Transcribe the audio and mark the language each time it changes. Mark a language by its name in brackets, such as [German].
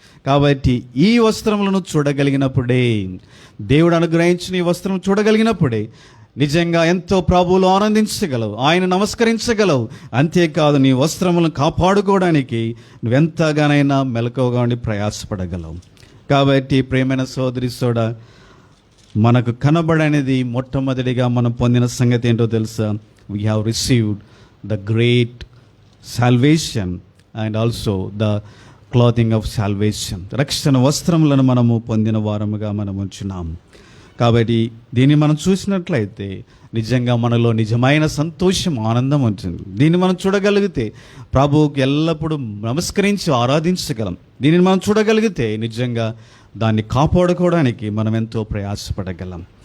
[Telugu] కాబట్టి ఈ వస్త్రములను చూడగలిగినప్పుడే, దేవుడు అనుగ్రహించిన ఈ వస్త్రం చూడగలిగినప్పుడే నిజంగా ఎంతో ప్రభువులు ఆనందించగలవు, ఆయన నమస్కరించగలవు. అంతేకాదు, నీ వస్త్రములను కాపాడుకోవడానికి నువ్వెంతగానైనా మెలకువగా ఉండి ప్రయాసపడగలవు. కాబట్టి ప్రేమైన సోదరి సోడ, మనకు కనబడనేది మొట్టమొదటిగా మనం పొందిన సంగతి ఏంటో తెలుసా? [English] We have received the great salvation and also the clothing of salvation. [Telugu] రక్షణ వస్త్రములను మనము పొందిన వారముగా మనం ఉంచున్నాం. కాబట్టి దీన్ని మనం చూసినట్లయితే నిజంగా మనలో నిజమైన సంతోషం, ఆనందం ఉంటుంది. దీన్ని మనం చూడగలిగితే ప్రభువుకి ఎల్లప్పుడూ నమస్కరించి ఆరాధించగలం. దీనిని మనం చూడగలిగితే నిజంగా దాన్ని కాపాడుకోవడానికి మనం ఎంతో ప్రయాసపడగలం.